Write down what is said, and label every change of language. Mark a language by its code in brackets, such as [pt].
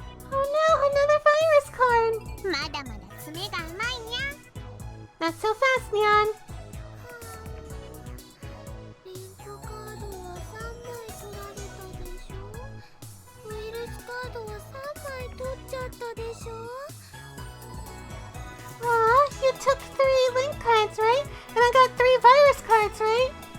[en] Oh no, another virus card. [ja] まだまだ爪が甘いにゃ。 [en] Not so fast, Nyan. [ja] リンクカードは3枚取られたでしょ。ウイルスカードは3枚取っちゃったでしょ。 [en] Aw, you took 3 link cards, right? And I got 3 virus cards, right?